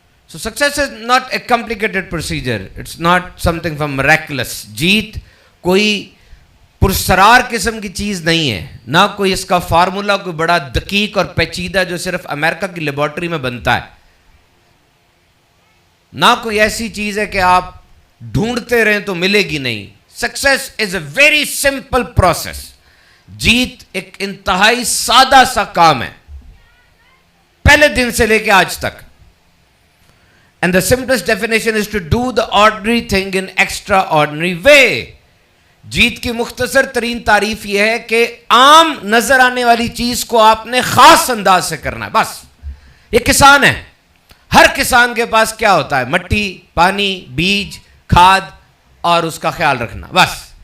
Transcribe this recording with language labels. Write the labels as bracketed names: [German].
[English] So success is not a complicated procedure. It's not something from miraculous. [Urdu] جیت کوئی پرسرار قسم کی چیز نہیں ہے، نہ کوئی اس کا فارمولا کوئی بڑا دقیق اور پیچیدہ جو صرف امریکہ کی لیبارٹری میں بنتا ہے. نہ کوئی ایسی چیز ہے کہ آپ ڈھونڈتے رہیں تو ملے گی نہیں. [English] Success is a very simple process. [Urdu] جیت ایک انتہائی سادہ سا کام ہے، پہلے دن سے لے کے آج تک. [English] And the simplest definition is to do the ordinary thing in extraordinary way. [Urdu] جیت کی مختصر ترین تعریف یہ ہے کہ عام نظر آنے والی چیز کو آپ نے خاص انداز سے کرنا ہے. بس. یہ کسان ہے، ہر کسان کے پاس کیا ہوتا ہے؟ مٹی، پانی، بیج، کھاد اور اس کا خیال رکھنا، بس.